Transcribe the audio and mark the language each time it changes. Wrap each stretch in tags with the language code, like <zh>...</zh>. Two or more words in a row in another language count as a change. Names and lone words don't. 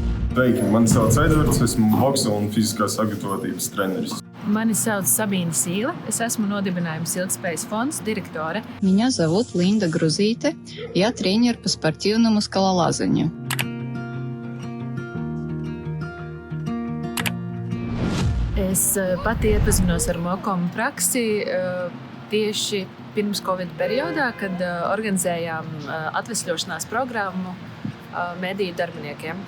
<lv>Sveiki, mani sauc Edvards, esmu boksa un fiziskās sagatavotības treneris. Mani sauc Sabīna Sīle, es esmu nodibinājums Ilgtspējas fonds direktore.</lv> <ru>Меня зовут Линда Грузите, я тренер по спортивному скалолазанию.</ru> <lv>Es pati iepazinos ar Mokomu praksi tieši pirms Covid periodā, kad organizējām atvesļošanās programmu mediju darbiniekiem.</lv>